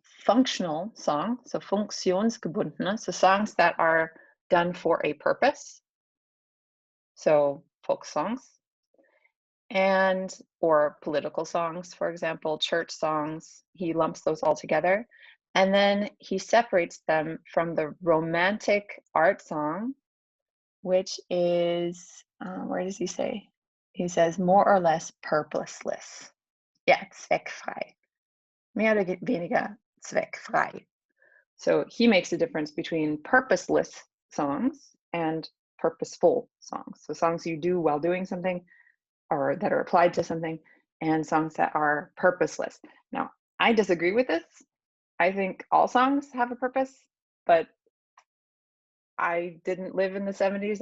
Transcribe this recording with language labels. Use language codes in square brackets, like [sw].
[en] functional song, so funktionsgebundene, so songs that are done for a purpose, so folk songs, and or political songs, for example, church songs. He lumps those all together. And then he separates them from the romantic art song, which is, where does he say? He says more or less purposeless. [de] Ja, zweckfrei. Mehr oder weniger zweckfrei. [en] So he makes a difference between purposeless songs and purposeful songs. So songs you do while doing something or that are applied to something, and songs that are purposeless. Now, I disagree with this. I think all songs have a purpose, but I didn't live in the 70s.